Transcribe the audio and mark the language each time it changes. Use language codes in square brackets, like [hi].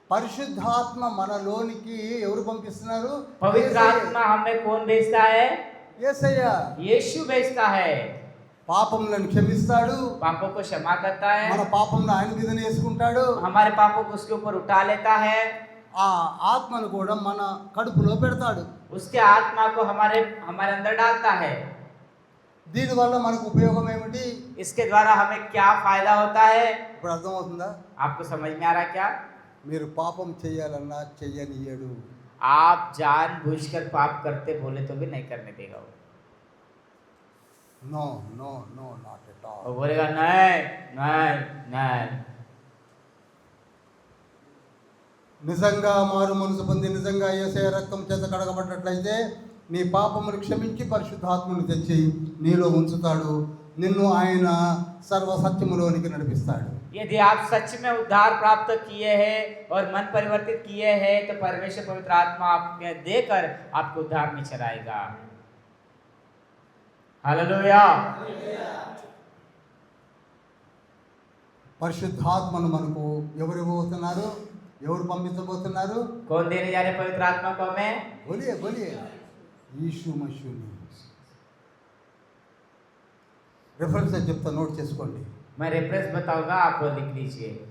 [te] పరిశుద్ధాత్మ మనలోనికి ఎవరు పంపిస్తున్నారు? [hi] पवित्र आत्मा हमें कौन भेजता है? [te] యేసయ్య. [hi] यीशु भेजता है। [te] పాపములను క్షమిస్తాడు. [hi] पापों को क्षमा करता है। [te] మన పాపములను ఆయన మీద వేసుకుంటాడు. [hi] हमारे पापों को उसके ऊपर उठा लेता है। [te] ఆ ఆత్మను కూడా మన కడుపులో పెడతాడు. [hi] उसके आत्मा को हमारे अंदर डालता है। [te] దీనివల్ల మనకు ఉపయోగం ఏమిటి? [hi] इसके द्वारा हमें क्या फायदा होता है? [te] ఇప్పుడు అర్థమవుతుందా? [hi] आपको समझ में आ रहा है क्या? [te] మీరు పాపం చేయాలన్నా చెయ్యనియడు. [hi] आप जानबूझकर पाप करते बोले तो भी नहीं करने देगा वो। [en] no no no not at [hi] वो [en] All. [hi] बोलेगा नहीं नहीं नहीं। [te] నిజంగా మారు మనసు పొంది నిజంగా యేసయ్య రక్తం చేత కడగబడినట్లయితే నీ పాపమును క్షమించి పరిశుద్ధాత్మను తెచ్చి నీలో ఉంచుతాడు. నిన్ను ఆయన సర్వ సత్యములోనికి నడిపిస్తాడు. [hi] यदि आप सच में उद्धार प्राप्त किए हैं और मन परिवर्तित किए हैं तो परमेश्वर पवित्र आत्मा आप में देकर आपको उद्धार में चलाएगा। हालेलुया। [te] పరిశుద్ధాత్మను మనకు ఎవరు ఇవ్వబోతున్నారు? ఎవరు పంపించబోతున్నారు? [hi] कौन देने जा रहे पवित्र आत्मा को हमें? बोलिए यीशु मसीह ने. [te] రెఫరెన్స్ చెప్తా, నోట్ చేసుకోండి. [hi] मैं रेफरेंस बताऊंगा, आपको लिख लीजिए।